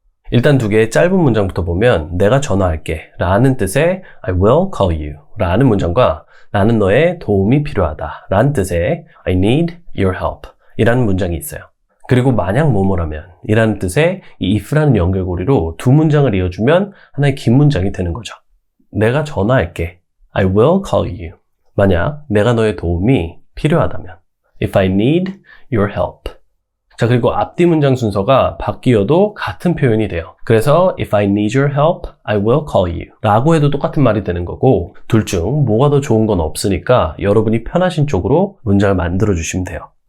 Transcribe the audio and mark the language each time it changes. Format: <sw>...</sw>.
<ko>일단 2개의 짧은 문장부터 보면 내가 전화할게 라는 뜻의</ko> <en>I will call you</en> <ko>라는 문장과 나는 너의 도움이 필요하다 라는 뜻의</ko> <en>I need your help</en> <ko>이라는 문장이 있어요. 그리고 만약 뭐뭐라면 이라는 뜻의 이 if라는 연결고리로 두 문장을 이어주면 하나의 긴 문장이 되는 거죠. 내가 전화할게</ko> <en>I will call you.</en> <ko>만약 내가 너의 도움이 필요하다면</ko> <en>If I need your help.</en> <ko>자, 그리고 앞뒤 문장 순서가 바뀌어도 같은 표현이 돼요. 그래서</ko> <en>if I need your help, I will call you</en> <ko>라고 해도 똑같은 말이 되는 거고 둘 중 뭐가 더 좋은 건 없으니까 여러분이 편하신 쪽으로 문장을 만들어 주시면 돼요.</ko>